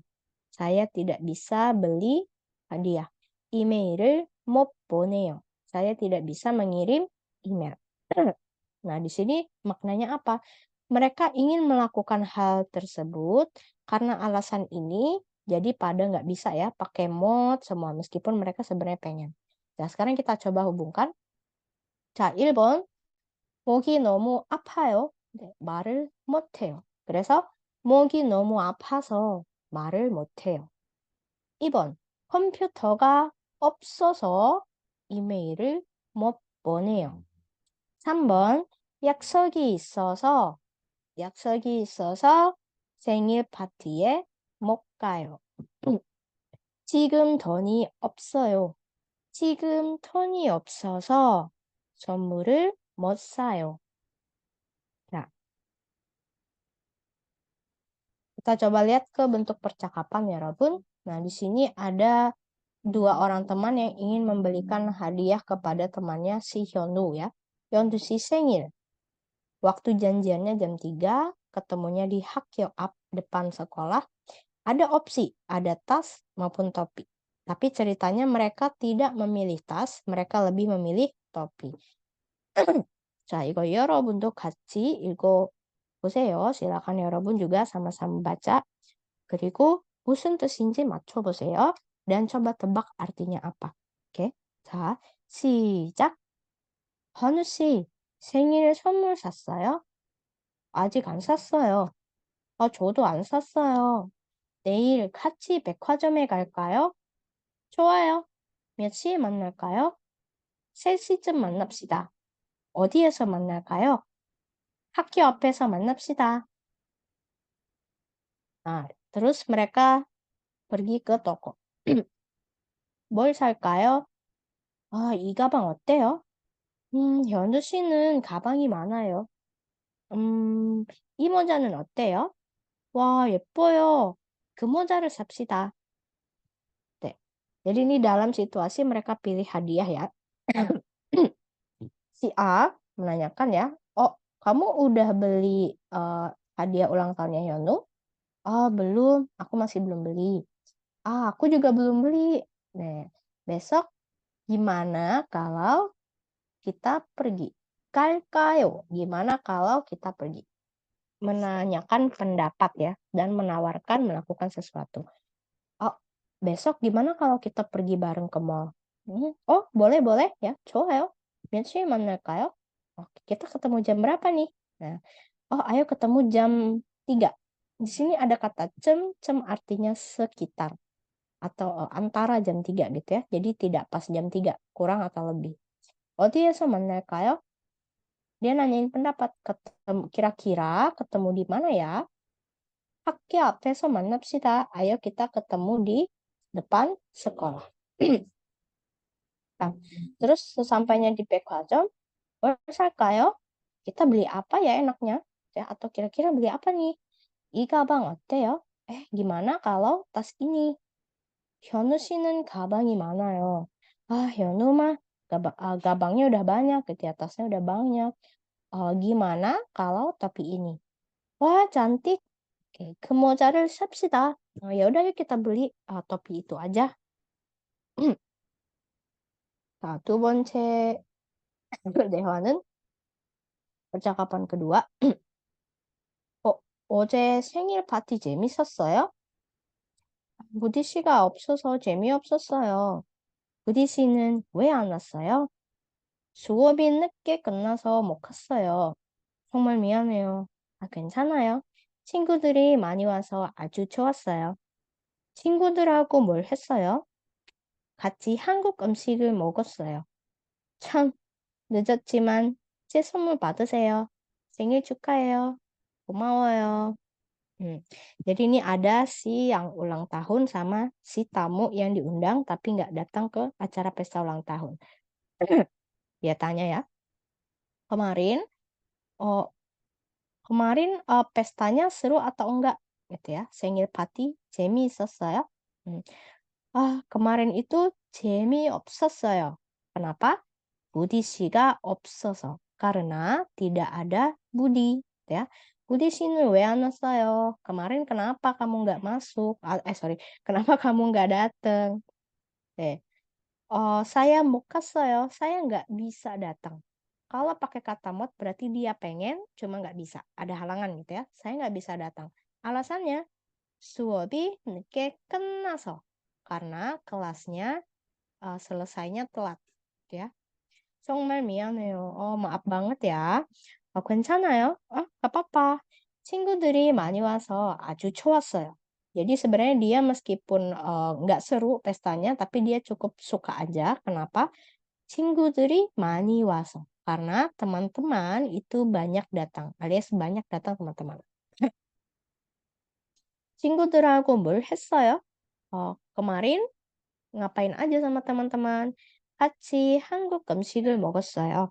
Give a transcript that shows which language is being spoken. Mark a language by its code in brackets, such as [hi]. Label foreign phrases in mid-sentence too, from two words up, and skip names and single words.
[id] Saya tidak bisa beli hadiah. [ko] 이메일을 못 보내요. [id] Saya tidak bisa mengirim email. Nah, di sini maknanya apa? Mereka ingin melakukan hal tersebut karena alasan ini, jadi pada nggak bisa ya pakai mod semua, meskipun mereka sebenarnya pengen. Nah, sekarang kita coba hubungkan. [ko] 자, 1번. 목이 너무 아파요. 네, 말을 못해요. 그래서 목이 너무 아파서 말을 못해요. 2번. 컴퓨터가 없어서 이메일을 못 보내요. 3번. 약속이 있어서 생일 파티에 못 가요. 지금 돈이 없어요. 지금 돈이 없어서 선물을 못 사요. [id] Nah, kita coba lihat ke bentuk percakapan ya, Robun. Nah, di sini ada dua orang teman yang ingin membelikan hadiah kepada temannya si Hyunwoo ya. Hyunwoo si 생일. Waktu janjiannya jam 3, ketemunya di Hakyo Up depan sekolah. Ada opsi, ada tas maupun topi. Tapi ceritanya mereka tidak memilih tas, mereka lebih memilih topi. [ko] 자, 이거 여러분도 같이 읽어보세요. [id] 시lakan 여러분 juga sama-sama baca. [ko] 그리고 무슨 뜻인지 맞춰보세요. [id] Dan coba tebak artinya apa. [ko] 오케이? 자, 시작. 헌우 씨, 생일 선물 샀어요? 아직 안 샀어요. 저도 안 샀어요. 내일 같이 백화점에 갈까요? 좋아요. 몇 시에 만날까요? 3시쯤 만납시다. 어디에서 만날까요? 학교 앞에서 만납시다. [id] Nah, terus mereka pergi ke toko. [ko] 뭘 살까요? 이 가방 어때요? 현주 씨는 가방이 많아요. 이 모자는 어때요? 와, 예뻐요. 그 모자를 삽시다. 네. [id] Jadi ini dalam situasi mereka pilih hadiah ya. Si A menanyakan ya, "Oh, kamu udah beli, hadiah ulang tahunnya Hyunwoo?" "Oh, belum, aku masih belum beli." "Ah, aku juga belum beli." Nah, besok gimana kalau kita pergi? [ko] "갈까요?" [id] Gimana kalau kita pergi? Menanyakan pendapat ya, dan menawarkan melakukan sesuatu. "Oh, besok gimana kalau kita pergi bareng ke mall?" "Oh, boleh boleh ya, [ko] 좋아요. 몇 시에 만날까요?" [id] "Oke, kita ketemu jam berapa nih?" Nah, "Oh, ayo ketemu jam 3." Di sini ada kata cem artinya sekitar atau, antara jam 3 gitu ya. Jadi tidak pas jam 3, kurang atau lebih. [ko] "어디에서 만날까요?" [id] Dia nanyain pendapat, kira-kira ketemu di mana ya? [ko] "학교 앞에서 만납시다." [id] Ayo kita ketemu di depan sekolah. Nah, terus sesampainya di 백화점, [ko] "뭘 살까요?" [id] Kita beli apa ya enaknya? Ya, atau kira-kira beli apa nih? [ko] "이 가방 어때요?" [id] Gimana kalau tas ini? [ko] "현우 씨는 가방이 많아요." [id] Hyunwoo mah gabannya udah banyak gitu ya, tasnya udah banyak. Gimana kalau topi ini? "Wah, cantik." Oke, [ko] "그 모자를 삽시다." [id] Ya udah yuk kita beli, topi itu aja. Nah, [ko] 두 번째 대화는 [id] percakapan kedua. [ko] 어제 생일 파티 재밌었어요?" "부디 씨가 없어서 재미없었어요." "부디 씨는 왜 안 왔어요?" "수업이 늦게 끝나서 못 갔어요." "정말 미안해요." 괜찮아요. 친구들이 많이 와서 아주 좋았어요." "친구들하고 뭘 했어요?" "같이 한국 음식을 먹었어요." "참, 늦었지만 제 선물 받으세요." "생일 축하해요." "고마워요." [id] Jadi ini ada si yang ulang tahun sama si tamu yang diundang tapi nggak datang ke acara pesta ulang tahun. Dia tanya ya, "Kemarin, oh, pestanya seru atau enggak?" Gitu ya. [ko] "생일 파티 재미있었어요?" [id] Mmm. Kemarin itu 재미없었어요." Kenapa? [ko] Budi 씨가 없어서. [id] Karena tidak ada Budi, gitu ya. [ko] "Budi 씨는 왜 안 왔어요?" [id] Kemarin kenapa kamu nggak masuk? Sorry, kenapa kamu nggak datang? [ko] Saya 못 갔어요. [id] Saya nggak bisa datang. Kalau pakai kata 못 berarti dia pengen, cuma nggak bisa. Ada halangan gitu ya. Saya nggak bisa datang. Alasannya, [ko] 수업이 늦게 끝나서. [id] Karena kelasnya selesainya telat. Gitu ya. [ko] 정말 미안해요. [id] 마af banget ya. 괜찮아요. nggak apa-apa. [ko] 친구들이 많이 와서 아주 좋았어요. [id] Jadi sebenarnya dia meskipun nggak seru pestanya, tapi dia cukup suka aja. Kenapa? [ko] 친구들이 많이 와서. [id] Karena teman-teman itu banyak datang, alias banyak datang teman-teman. [ko] 친구들하고 뭘 했어요? [id] Kemarin ngapain aja sama teman-teman? [ko] 같이 한국 음식을 먹었어요.